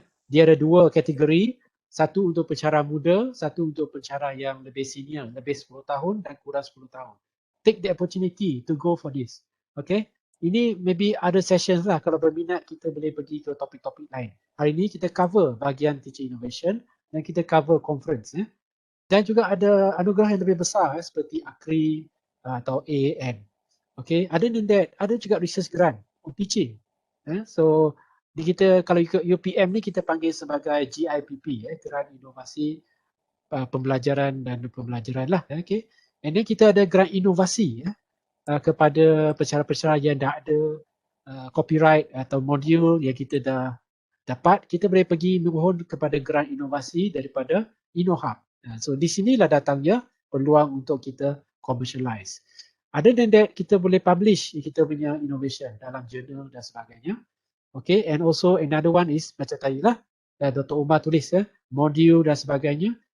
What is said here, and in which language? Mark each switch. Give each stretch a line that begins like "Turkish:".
Malay: Dia ada dua kategori, satu untuk pencara muda, satu untuk pencara yang lebih senior, lebih 10 tahun dan kurang 10 tahun.
English: Take the opportunity to go for this.
Malay: Okay, ini
English: maybe other sessions
Malay: lah, kalau berminat kita boleh pergi ke topik-topik lain. Hari ini kita cover bahagian teaching innovation dan kita cover conference. Dan juga ada anugerah yang lebih besar seperti ACRI atau AAN.
English: Okay, other than that,
Malay: ada juga
English: research grant for teaching.
Malay: So kita kalau ikut UPM ni kita panggil sebagai GIPP, Grant Inovasi Pembelajaran dan Pembelajaran lah. Okay. And then kita ada grant inovasi kepada pencara-pencara yang dah ada copyright atau modul yang kita dah dapat. Kita boleh pergi mohon kepada grant inovasi daripada InnoHub. So di sinilah datangnya peluang untuk kita commercialize.
English: Other than that,
Malay: kita boleh publish kita punya innovation dalam jurnal dan sebagainya.
English: Okay, and also another one is
Malay: macam tadi lah,
English: Dr.
Malay: Umar tulis modul dan sebagainya.